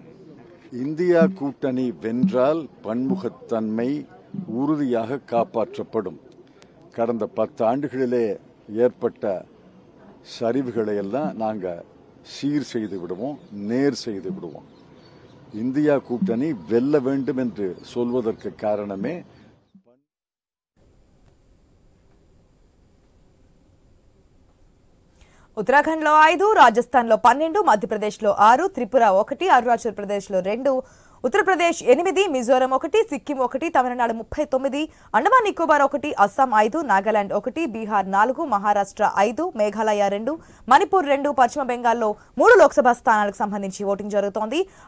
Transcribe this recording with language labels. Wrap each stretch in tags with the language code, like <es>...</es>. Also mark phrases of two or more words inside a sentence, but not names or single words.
<ta>இந்தியா கூட்டணி வென்றால் பன்முகத்தன்மை உறுதியாக காப்பாற்றப்படும். கடந்த 10 ஆண்டுகளிலே ஏற்பட்ட சரிவுகளை எல்லாம் நாங்க சீர் செய்து விடுவோம், நேர் செய்து விடுவோம். இந்தியா கூட்டணி வெல்ல வேண்டும் என்று சொல்வதற்கு காரணமே</ta> <te>ఉత్తరాఖండ్లో 5, రాజస్థాన్లో 12, మధ్యప్రదేశ్లో 6, త్రిపుర 1, అరుణాచల్ ప్రదేశ్లో 2, ఉత్తరప్రదేశ్ 8, మిజోరం 1, సిక్కిం 1, తమిళనాడు 39, అండమాన్ నికోబార్ 1, అస్సాం 5, నాగాలాండ్ 1, బీహార్ 4, మహారాష్ట్ర 5, మేఘాలయ 2, మణిపూర్ 2, పశ్చిమ బెంగాల్లో 3 లోక్సభ స్థానాలకు సంబంధించి ఓటింగ్ జరుగుతోంది.</te>